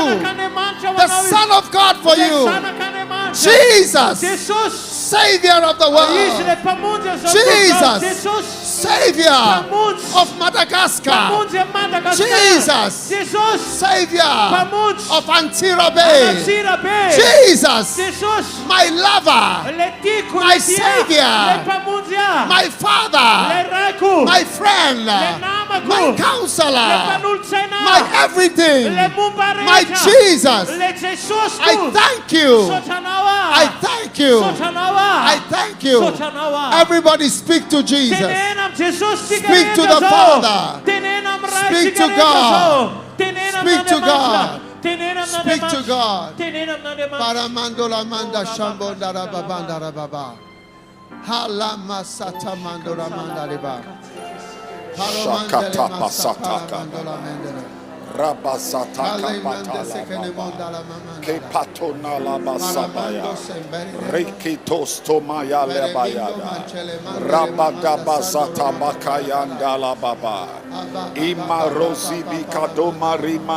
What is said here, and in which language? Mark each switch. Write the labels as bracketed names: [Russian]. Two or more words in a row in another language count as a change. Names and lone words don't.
[Malagasy] Zanak'Andriamanitra ho [English] The [Malagasy] anao izy. [English] Son of God for [Malagasy] Le [English] you. [Malagasy] zanak'Andriamanitra. [English] Jesus, [Malagasy] Jesosy. [English] Savior of the [Malagasy] Izy [English] world. [Malagasy] le mpamonjy zao. [English] Jesus. [Malagasy] Jesosy. [English] Savior [Malagasy] Mpamonjy. [English] of Madagascar. [Malagasy] Mpamonjy Madagaskar. [English] Jesus. [Malagasy] Jesosy. [English] Savior [Malagasy] Mpamonjy. [English] of Antsirabe. [Malagasy] Antsirabe. [English] Jesus, [Malagasy] Jesosy. [English] my lover, [Malagasy] Le tiako [English] My [Malagasy] le tia. [English] Savior. [Malagasy] Le mpamonjy ah. [English] my Father, [Malagasy] Le raiko. [English] my friend, [Malagasy] Le namako. [English] my [Malagasy] Le [English] Counselor, [Malagasy] mpanolotsaina. [English] my everything, [Malagasy] Le momba [English] my [Malagasy] rehetra. [English] Jesus. [Malagasy] Le Jesosy [English] I [Malagasy] ko. [English] thank you. [Malagasy] Misaotra anao ah. [English] I thank you. [Malagasy] Misaotra anao ah. [English] I thank you. [Malagasy] Misaotra anao ah. [English] Everybody speak to Jesus. [Malagasy] Tenena amin'ny Jesosy tsika [English] Speak to [Malagasy] rehetra [English] the [Malagasy] zao. [English] Father. [Malagasy] Tenena amin'ny ray [English] Speak [Malagasy] tsika [English] to [Malagasy] rehetra [English] God. [Malagasy] zao. Tenena [English] Speak to [Malagasy] amin'Andriamanitra. [English] God. [Malagasy] Tenena [English] Speak to [Malagasy] amin'Andriamanitra. [English] God. [Malagasy] Tenena amin'Andriamanitra. Paramandola manda shambondara babandara baba. Halama sata mandora mandariba. Shakata basataka. Rabasata kapatala ke patona la basabaya rikitos tomaya lebayada rabadabazata bakayanda la baba imarozi bikado marima